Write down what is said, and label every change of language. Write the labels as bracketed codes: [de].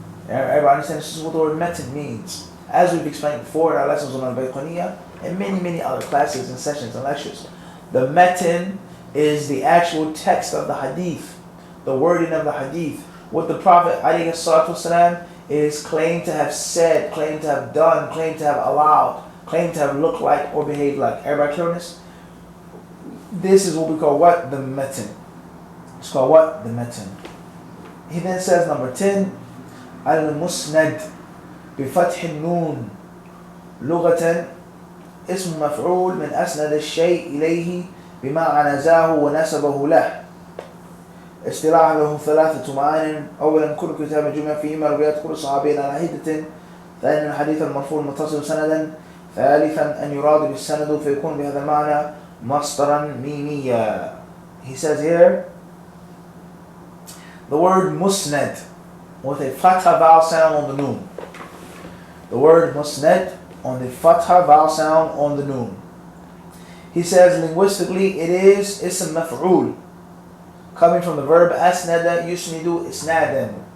[en] Everybody understands this is what the word matan means. As we've explained before in our lessons on al-Bayqaniyah and many other classes and sessions and lectures, the matan is the actual text of the hadith, the wording of the hadith. What the Prophet ﷺ is claimed to have said, claimed to have done, claimed to have allowed, claimed to have looked like or behaved like. Everybody clear on this? This is what we call what? The matan. It's called what? The matan. He then says, number 10, [ar] al-musnad بفتح النون لغة اسم مفعول من أسند الشيء إليه بما عنزاه ونسبه له. اصطلاح له ثلاثة معان. أولا كل كتاب جمع فيهما روايات كل صحابي على حدة. ثانيا الحديث المرفوع المتصل سندا. ثالثا أن يراد بالسند فيكون بهذا المعنى مصدرا ميميا. [en] He says here the word musnad with a fatha vowel sound on the noon. The word musnad on the fatha vowel sound on the noon. He says linguistically it is ism maf'ul, coming from the verb [ar] asnada yusnidu isnadan.